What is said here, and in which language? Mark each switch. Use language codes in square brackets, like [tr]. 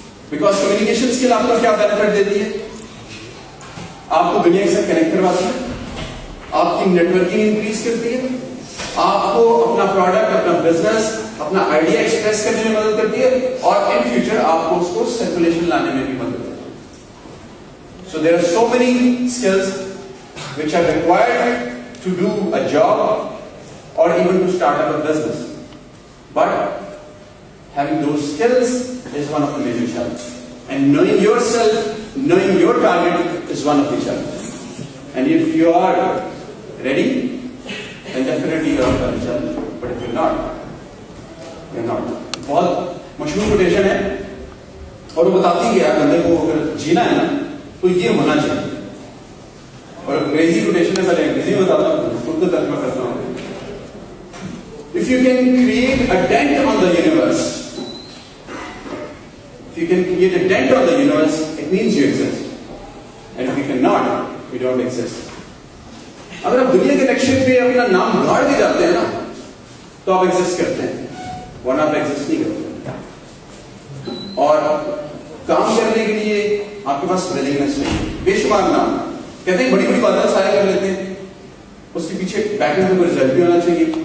[ur] Because communication skill آپ کو کیا بینیفٹ دیتی ہے, آپ کو دنیا کے ساتھ کنیکٹ کرواتی ہے, آپ کی نیٹ ورکنگ انکریز کرتی ہے, آپ کو اپنا پروڈکٹ, اپنا بزنس, اپنا آئیڈیا ایکسپریس کرنے میں مدد کرتی ہے, اور ان فیوچر آپ کو اس کو سرکولیشن لانے میں بھی مدد کرتی ہے. [en] So there are so many skills which are required to do a job or even to start up a business. But having those skills is one of the major challenges. And knowing yourself, knowing your target is one of the challenges. And if you are ready, then definitely you are up to the challenge. But if you're not, you're not. [ur] بہت مشہور quotation ہے اور وہ بتاتی ہے کہ یار بندے کو اگر جینا ہے نا تو یہ ہونا چاہیے. اور انگریزی کوٹیشن ہے, پہلے انگریزی میں بتاتا ہوں, خود کو ترجمہ کرتا ہوں. [en] If you can create a dent on the universe, if you can create a dent on the universe, it means you exist. And if you cannot, you don't exist. [ur] اگر آپ دنیا کے نقشے پہ اپنا نام گاڑ کے جاتے ہیں نا تو آپ ایگزسٹ کرتے ہیں, ورنہ آپ ایگزسٹ نہیں کرتے. اور کام کرنے کے لیے آپ کے پاس ولنگنس چاہیے. بے شمار نام کہتے ہیں بڑی بڑی باتیں سارے کر لیتے ہیں, اس کے پیچھے بیک اینڈ میں رزلٹ بھی ہونا چاہیے.